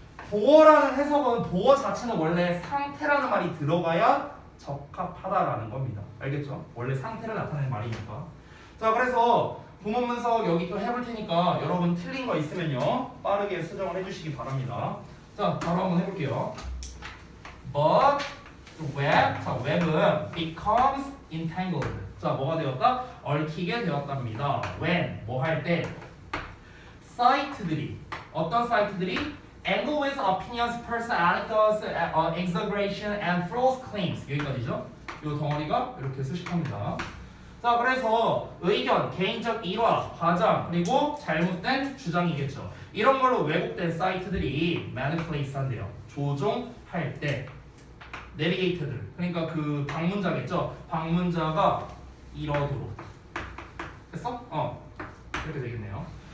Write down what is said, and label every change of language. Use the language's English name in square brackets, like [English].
[Korean] 보어라는 해석은 보어 자체는 원래 상태라는 말이 들어가야 적합하다라는 겁니다. 알겠죠? 원래 상태를 나타내는 말이니까. 자, 그래서 구문 분석 여기 또 해볼 테니까 여러분 틀린 거 있으면요 빠르게 수정을 해주시기 바랍니다. 자, 바로 한번 해볼게요. [English] But web, [Korean] 자, 웹은 [English] becomes entangled. [Korean] 자, 뭐가 되었다? 얽히게 되었답니다. [English] When, [Korean] 뭐 할 때? 사이트들이, 어떤 사이트들이? [English] Angle with opinions, personal anecdotes, exaggeration, and false claims. [Korean] 여기까지죠? 이 덩어리가 이렇게 수식합니다. 자, 그래서 의견, 개인적 일화, 과장, 그리고 잘못된 주장이겠죠. 이런 걸로 왜곡된 사이트들이 manipulate 한대요. 조종할 때. 내비게이터들, 그러니까 그 방문자겠죠. 방문자가 이러도록. 됐어? 이렇게 되겠네요.